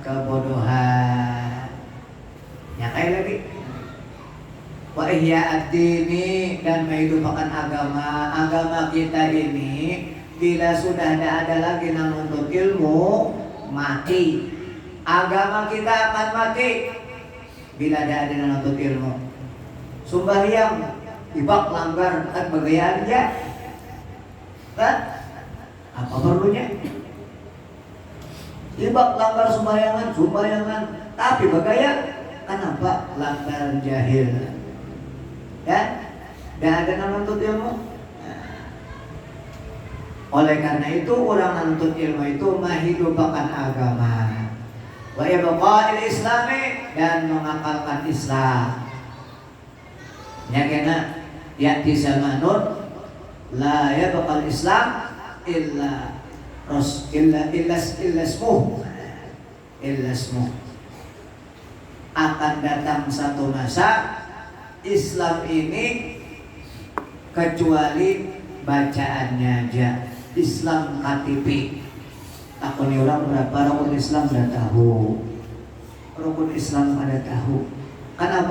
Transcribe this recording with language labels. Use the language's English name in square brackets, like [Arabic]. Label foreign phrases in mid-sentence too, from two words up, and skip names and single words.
[Indonesian] Ya kayak lagi. [Arabic] وإحياء الدين, [Indonesian] dan menghidupkan agama kita ini. Bila sudah tidak ada lagi yang menuntut ilmu, mati. Agama kita akan mati bila tidak ada yang menuntut ilmu. [Banjar] Sembahyang ibak langgar kan bagayaan aja, kan? Apa perlunya? Ibak langgar sumbayangan, tapi bagaya. Kenapa? Langgar jahil. [Indonesian] Ya, dan ada yang menuntut ilmu. Oleh karena itu orang menuntut ilmu itu menghidupkan agama. [Arabic] وإبقاء الإسلام, [Indonesian] dan mengakalkan Islam. [Banjar] Ya kena [Arabic] يأتي زمان لا يبقى الإسلام إلا اسمه. [Indonesian] Akan datang satu masa Islam ini kecuali bacaannya aja. Islam KTP. [Banjar] Takuni orang berapa rukun Islam sudah tahu. Rukun Islam ada tahu. Kenapa?